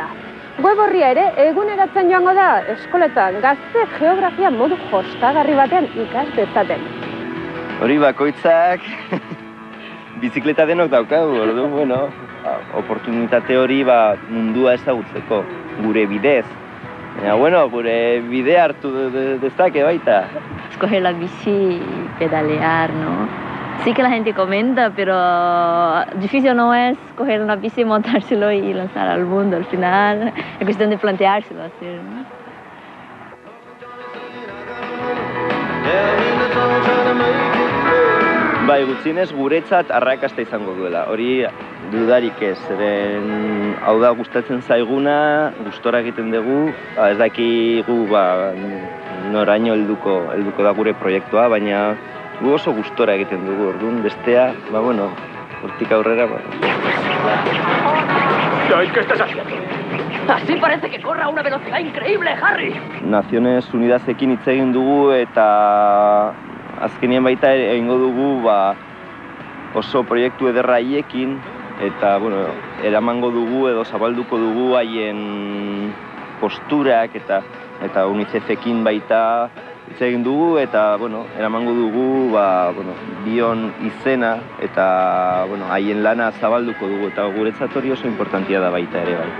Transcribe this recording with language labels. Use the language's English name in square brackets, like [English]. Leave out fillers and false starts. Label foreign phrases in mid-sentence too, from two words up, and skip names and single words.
[Basque] Web horria ere eguneratzen joango da eskoletan gazte geografia modu jostagarri batean ikas dezaten. Hori bakoitzak bizikleta denok daukagu, orduan, oportunitate hori mundua ezagutzeko, gure bidez. Baina, gure bidea hartu dezake baita. [Spanish] Escoger la bici y pedalear, ¿no? Sí que la gente comenta, pero difícil no es coger una bici, montárselo y lanzar al mundo. Al final es cuestión de planteárselo hacer, ¿no? [Basque] Bai, gutxienez guretzat arrakasta izango duela. Hori dudarik ez, zeren hau da gustatzen zaiguna, gustora egiten dugu, ez dakigu noraino helduko da gure proiektua, baina gu oso gustora egiten dugu, orduan bestea, hortik aurrera. [Spanish] ¿Qué estás haciendo? Así parece que corra a una velocidad increíble, Harry. [Basque] Naciones Unidasekin hitz egin dugu eta azkenien baita egingo dugu oso proiektu ederra haiekin eta eramango dugu edo zabalduko dugu haien posturak eta UNICEFekin baita hitz egin dugu eta eramango dugu bion izena eta haien lana zabalduko dugu eta guretzat hori oso importantia da baita ere bai.